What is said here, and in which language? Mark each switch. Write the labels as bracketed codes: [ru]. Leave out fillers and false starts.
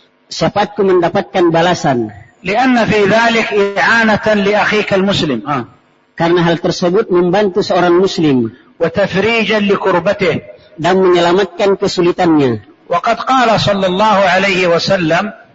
[ar] شفاعتكم [id] mendapatkan balasan. [ar] لأن في ذلك إعانة لأخيك المسلم. [id] Karena hal tersebut membantu seorang muslim. [ar] وتفريجا لكربته. [id] Dan menyelamatkan kesulitannya. [ar] وقد قال صلى الله عليه وسلم.